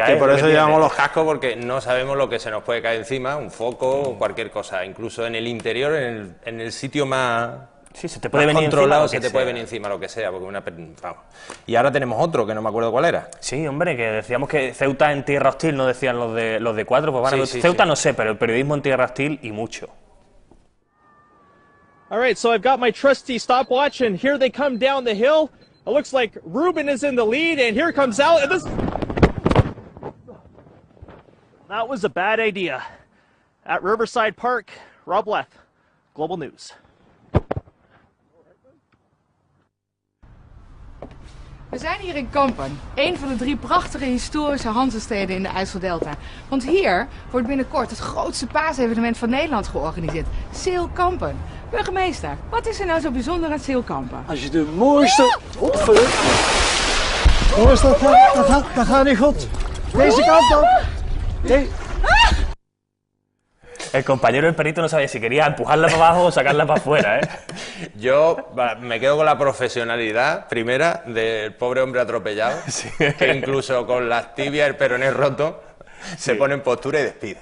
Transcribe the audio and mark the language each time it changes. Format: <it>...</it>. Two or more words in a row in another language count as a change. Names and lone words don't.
<es>que por eso llevamos los cascos, porque no sabemos lo que se nos puede caer encima, un foco o cualquier cosa, incluso en el interior, en el sitio más... Sí, se te puede venir controlado, encima se te puede venir encima lo que sea, porque vamos. Y ahora tenemos otro que no me acuerdo cuál era. Sí, hombre, que decíamos que Ceuta en tierra hostil, no decían los de Cuatro, pues van a Ceuta no sé, pero el periodismo en tierra hostil y mucho.</es> <en>All right, so I've got my trusty stopwatch, and here they come down the hill. It looks like Ruben is in the lead, and here comes Al. And this... That was a bad idea. At Riverside Park, Rob Leth, Global News.</en> <nl>We zijn hier in Kampen, een van de 3 prachtige historische Hanzesteden in de IJsseldelta. Want hier wordt binnenkort het grootste paasevenement van Nederland georganiseerd. Seel Kampen. Burgemeester, wat is er nou zo bijzonder aan Seel Kampen? Als je de mooiste... Jongens, dat gaat niet goed. Deze kant op. Nee.</nl> <es>El compañero del perito no sabía si quería empujarla para abajo o sacarla para afuera, ¿eh? Yo me quedo con la profesionalidad, primera, del pobre hombre atropellado, que incluso con las tibias, el peroné roto, se pone en postura y despide.</es>